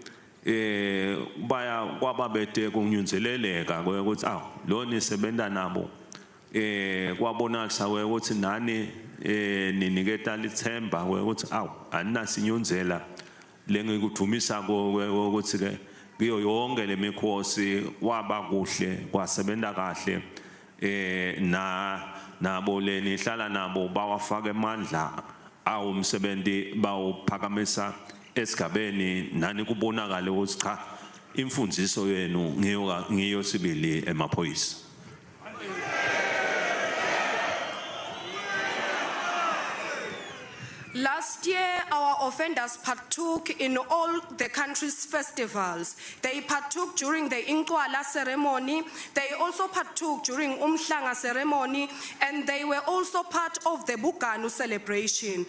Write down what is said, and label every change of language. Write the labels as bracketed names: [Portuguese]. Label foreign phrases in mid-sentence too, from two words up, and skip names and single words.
[Swati] baya kwababete kunyunzeleleka ukuthi lo nisebenza nabo kwabonakala ukuthi nani niniketa lithemba ukuthi anasinyunzela lengikudumisa ukuthi ke kiyo yonke lemikhosi waba kuhle kwasebenza kahle nabo lenihlala nabo bawafaka emandla umsebenzi bawuphakamisa esigabeni nani kubonakala ukuthi cha imfundiso yenu ngiyo sibili emaphoyisa. [English] Last year, our offenders partook in all the country's festivals. They partook during the Inkwala ceremony. They also partook during Umhlanga ceremony, and they were also part of the Buganu celebration.